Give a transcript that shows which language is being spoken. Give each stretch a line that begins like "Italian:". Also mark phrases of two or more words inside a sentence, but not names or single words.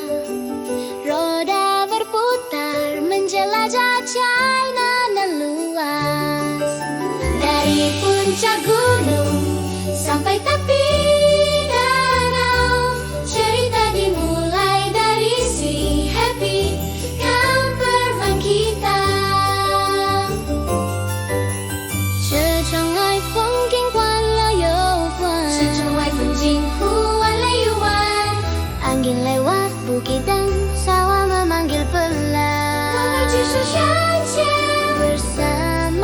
Indonesian: Roda berputar menjelajah China nan luas. Dari puncak gunung sampai tepi danau. Cerita dimulai dari si happy camper van kita.
Chinese: 车窗外风景换了又换，车窗外风景忽完了又完。
Indonesian: Angin lewat bukit dan sawah memanggil pelan.
Chinese: 我们继续向前，bersama